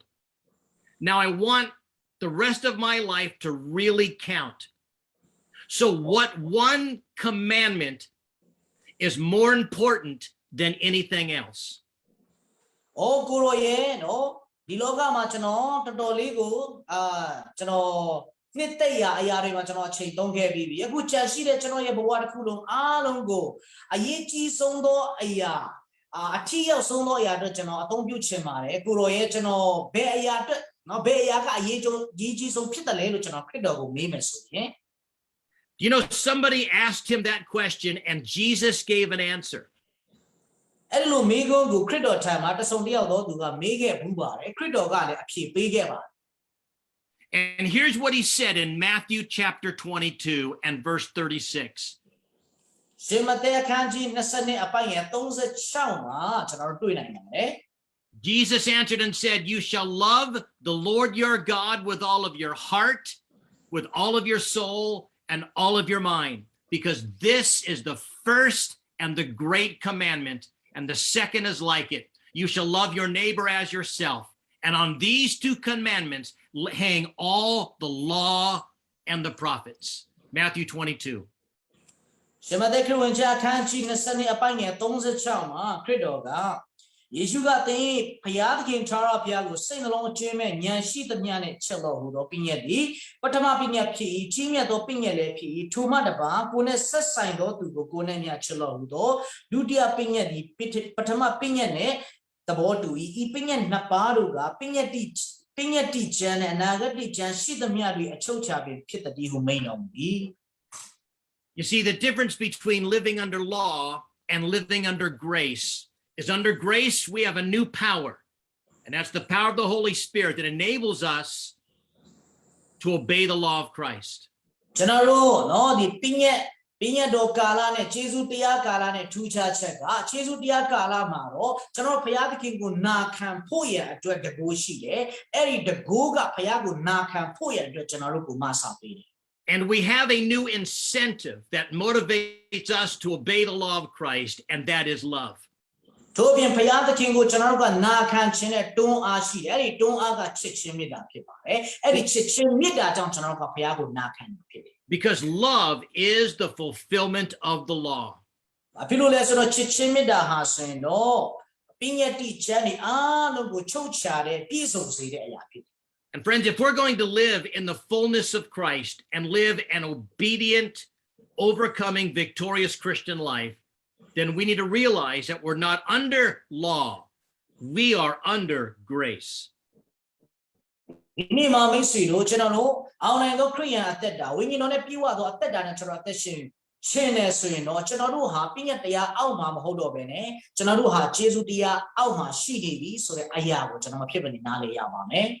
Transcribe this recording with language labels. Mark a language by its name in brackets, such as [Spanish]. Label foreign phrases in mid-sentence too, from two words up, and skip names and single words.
[English] Now I want the rest of my life to really count. So what one commandment is more important than anything else? [Burmese] အော်ကိုရောရဲ့နော်ဒီလောကမှာကျွန်တော်တော်တော်လေးကိုကျွန်တော်နှစ်သက်ရာအရာတွေမှာကျွန်တော်အချိန်သုံးခဲ့ပြီးပြီအခုကြံရှိတဲ့ကျွန်တော်ရဲ့ဘဝတစ်ခုလုံးအားလုံးကိုအရေးကြီးဆုံးသောအရာအထီးရောက်ဆုံးသောအရာအတွက်ကျွန်တော်အသုံးပြုချင်ပါတယ်ကိုရောရဲ့ကျွန်တော်ဘယ်အရာအတွက်နော်ဘယ်အရာကအရေးကြီးဆုံးဖြစ်တယ်လဲလို့ကျွန်တော်ခရစ်တော်ကိုမေးမယ်ဆိုရင် [English] You know, somebody asked him that question and Jesus gave an answer. [Burmese] အဲ့လိုမေးခွန်းကိုခရစ်တော်ထံမှာတစုံတစ်ယောက်သောသူကမေးခဲ့ဘူးပါတယ်ခရစ်တော်ကလည်းအဖြေပေးခဲ့ပါတယ် [English] And here's what he said in Matthew chapter 22 and verse 36. [Burmese] ရှင်မဿဲအခန်းကြီး20အပိုင်းငယ်36မှာကျွန်တော်တို့တွေ့နိုင်ပါတယ် [English] Jesus answered and said, you shall love the Lord your God with all of your heart, with all of your soul, and all of your mind, because this is the first and the great commandment, and the second is like it. You shall love your neighbor as yourself. And on these two commandments hang all the law and the prophets. Matthew 22. [Burmese] ရှင်မဿဲခရစ်ဝင်ကျမ်းအခန်းကြီး20အပိုင်းငယ်36မှာခရစ်တော်ကယေရှုကသင်ဘုရားသခင်ထာဝရဘုရားကိုစိတ်နှလုံးအကျဉ်းမဲ့ဉာဏ်ရှိသမျှနဲ့ချစ်တော်မူသောပညတ်သည်ပထမပညတ်ဖြစ်၏ကြီးမြတ်သောပညတ်လည်းဖြစ်၏ထိုမှတပါကိုယ်နဲ့ဆက်ဆိုင်သောသူကိုကိုယ်နဲ့မျှချစ်တော်မူသောဒုတိယပညတ်သည်ပထမပညတ်နဲ့သဘောတူ၏ဤပညတ်နှစ်ပါးတို့ကပညတ်တိကျမ်းနဲ့အနာဂတ်တိကျမ်းရှိသမျှတွေအချုပ်ချပင်ဖြစ်သည်ဟုမိန့်တော်မူ၏. [English] You see, the difference between living under law and living under grace is under grace, we have a new power. And that's the power of the Holy Spirit that enables us to obey the law of Christ. [Burmese] ကျွန်တော်တို့နော်ဒီပညတ်တော်ကာလနဲ့ခြေဆုတရားကာလနဲ့ထူးခြားချက်ကခြေဆုတရားကာလမှာတော့ကျွန်တော်ဘုရားသခင်ကိုနာခံဖို့ရအတွက်တကိုးရှိတယ်။အဲ့ဒီတကိုးကဘုရားကိုနာခံဖို့ရအတွက်ကျွန်တော်တို့ကိုမဆာပေးတယ်. [English] And we have a new incentive that motivates us to obey the law of Christ, and that is love. [Burmese] ထို့ပြင်ဘုရားသခင်ကိုကျွန်တော်တို့ကနာခံခြင်းနဲ့တွန်းအားရှိတယ်။အဲ့ဒီတွန်းအားကချစ်ခြင်းမေတ္တာဖြစ်ပါတယ်။အဲ့ဒီချစ်ခြင်းမေတ္တာကြောင့်ကျွန်တော်တို့ကဘုရားကိုနာခံတာဖြစ်တယ်. [English] Because love is the fulfillment of the law. [Burmese] ဘာဖြစ်လို့လဲဆိုတော့ချစ်ခြင်းမေတ္တာဟာဆိုရင်တော့ပညတ်တိကျမ်းတွေအားလုံးကိုချုပ်ချတဲ့ပြည့်စုံစေတဲ့အရာဖြစ်တယ်. [English] And friends, if we're going to live in the fullness of Christ and live an obedient, overcoming, victorious Christian life, then we need to realize that we're not under law. We are under grace. [Burmese] ဒီနေ့မှာမိတ်ဆွေတို့ကျွန်တော်တို့အောင်နိုင်သောခရိယန်အသက်တာဝိညာဉ်တော်နဲ့ပြည့်ဝသောအသက်တာနဲ့ကျွန်တော်အသက်ရှင်နေဆိုရင်တော့ကျွန်တော်တို့ဟာပြည့်ညတ်တရားအောက်မှာမဟုတ်တော့ဘဲနဲ့ကျွန်တော်တို့ဟာယေရှုတရားအောက်မှာရှိနေပြီဆိုတဲ့အရာကိုကျွန်တော်မဖြစ်မနေနားလည်ရပါမယ်.